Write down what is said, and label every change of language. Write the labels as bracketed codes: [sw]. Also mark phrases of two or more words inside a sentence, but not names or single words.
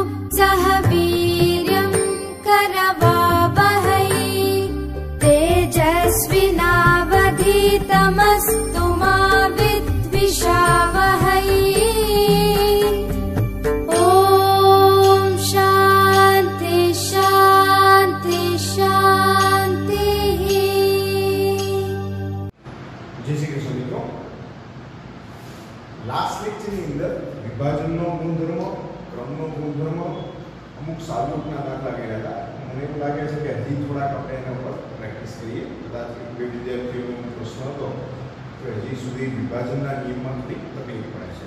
[sa] सह वीर्यं करवावहै तेजस्विनावधीतमस्तु मा विद्विषावहै। ओम शांति शांति शांति। [hi] जय श्री कृष्ण मित्रों, [en] last lecture [gu] ની અંદર વિભાજનનો ગુણધર્મ, ક્રમનો ગુણધર્મ, અમુક સાદુરૂપના દાખલા કર્યા હતા. મને એવું લાગે છે કે હજી થોડાક આપણે એના ઉપર પ્રેક્ટિસ કરીએ. કદાચ એક બે વિદ્યાર્થીઓનો પ્રશ્ન હતો કે હજી સુધી વિભાજનના નિયમમાં થોડી તકલીફ પડે છે.